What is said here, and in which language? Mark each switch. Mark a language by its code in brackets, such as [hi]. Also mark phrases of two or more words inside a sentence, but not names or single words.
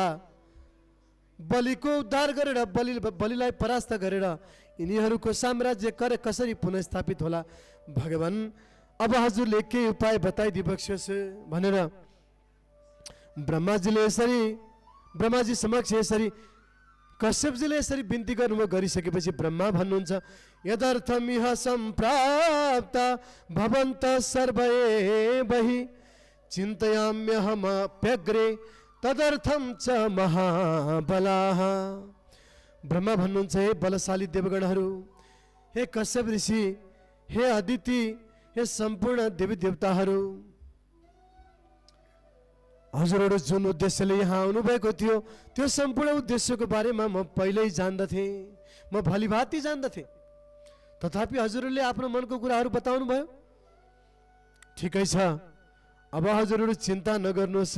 [ne] बलिको उद्धार गरेर बलिलाई परास्त गरेर यिनीहरूको साम्राज्य कसरी पुनः स्थापित होला? भगवान अब हजुरले के उपाय बताइदिबक्स्योस् भनेर ब्रह्माजी समक्ष यसरी कश्यपजीले यसरी बिन्ती गर्नुभयो। गरिसकेपछि ब्रह्मा भन्नुहुन्छ, [sa] यदर्थमिह सम्प्राप्त भवन्त सर्वे बहि चिन्तयाम्यहमप्यग्रे तदर्थम च महाबलाः। [ne] ब्रह्मा भन्नुहुन्छ, हे बलशाली देवगणहरू, हे कश्यप ऋषि, हे अदिति, हे सम्पूर्ण देवी देवताहरू, हजुरहरू जुन उद्देश्यले यहाँ आउनुभएको थियो त्यो सम्पूर्ण उद्देश्यको बारेमा म पहिल्यै जान्दथेँ, म भलीभाँति जान्दथेँ। तथापि हजुरहरूले आफ्नो मनको कुराहरू बताउनु भयो। ठिकै छ, अब हजुरहरू चिन्ता नगर्नुहोस्।